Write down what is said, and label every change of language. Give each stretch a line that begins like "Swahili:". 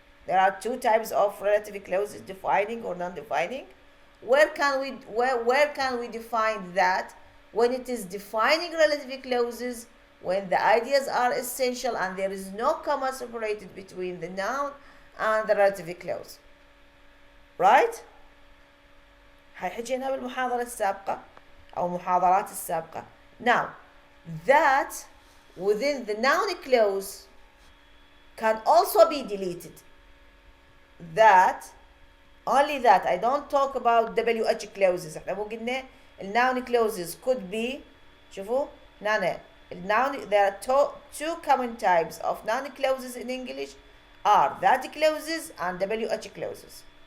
English: There are two types of relative clauses, defining or non-defining. Where can we define that? When it is defining relative clauses, when the ideas are essential and there is no comma separated between the noun and the relative clause. Right?
Arabic: هاي حكينا بالمحاضرة السابقة أو محاضرات السابقة.
English: Now, that within the noun clause can also be deleted. That, only that. I don't talk about WH clauses.
Arabic: احنا مو قلنا
English: الnoun clauses could be
Arabic: شوفوا نانا
English: الnoun, there are two common types of noun clauses in English are that clauses and WH clauses.